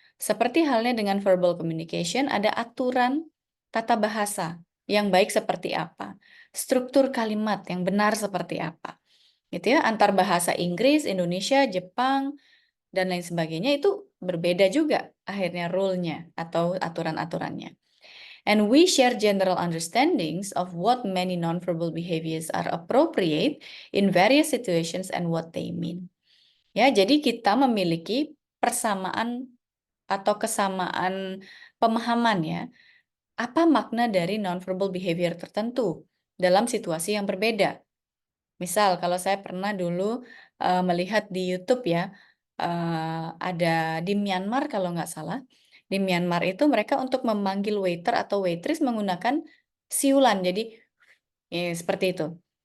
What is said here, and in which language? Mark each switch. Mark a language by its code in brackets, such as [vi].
[id] Seperti halnya dengan verbal communication, ada aturan tata bahasa yang baik seperti apa, struktur kalimat yang benar seperti apa. Gitu ya, antar bahasa Inggris, Indonesia, Jepang, dan lain sebagainya itu berbeda juga akhirnya rule-nya atau aturan-aturannya. [en] And we share general understandings of what many nonverbal behaviors are appropriate in various situations and what they mean. [id] Ya, jadi kita memiliki persamaan atau kesamaan pemahaman ya, apa makna dari nonverbal behavior tertentu dalam situasi yang berbeda. Misal, kalau saya pernah dulu melihat di YouTube ya, ada di Myanmar kalau nggak salah, di Myanmar itu mereka untuk memanggil waiter atau waitress menggunakan siulan, jadi seperti itu.